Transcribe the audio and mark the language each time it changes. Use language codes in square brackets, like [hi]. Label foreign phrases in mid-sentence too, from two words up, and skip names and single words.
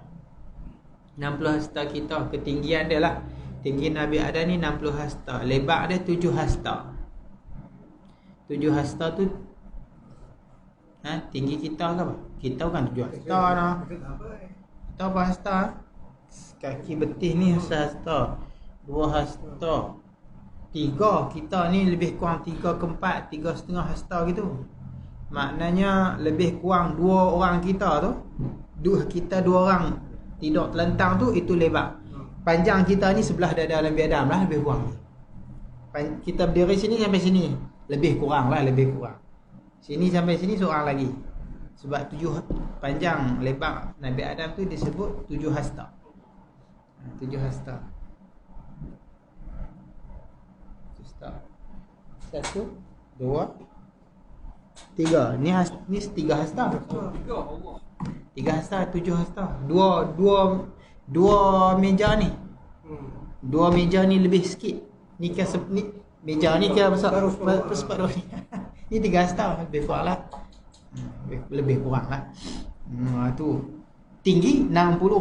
[ms] 60 hasta kita, ketinggian dia lah. Tinggi Nabi Adam ni 60 hasta, lebar dia 7 hasta. 7 hasta tu tinggi kita ke apa? Kita bukan 7 hasta nah. Kita apa hasta? Kaki betis ni hasta. 2 hasta. 3 kita ni lebih kurang 3/4, 3,5 hasta gitu. Maknanya lebih kurang 2 orang kita tu. Kita 2 orang tidur telentang tu, itu lebar. Panjang kita ni sebelah dada Nabi Adam lah, lebih kurang. Kita berdiri sini sampai sini, lebih kurang lah, lebih kurang. Sini sampai sini seorang lagi. Sebab 7 panjang lebar Nabi Adam tu disebut 7 hasta. 7 hasta. 1, 2, 3. Ni 3 hasta. 3 hasta, 7 hasta. Dua meja ni. 2 meja ni lebih sikit. Ni meja ni kira besar separuh ni. Ni 3 hasta, lebih kurang lah. Lebih kurang lah. Tu tinggi 60.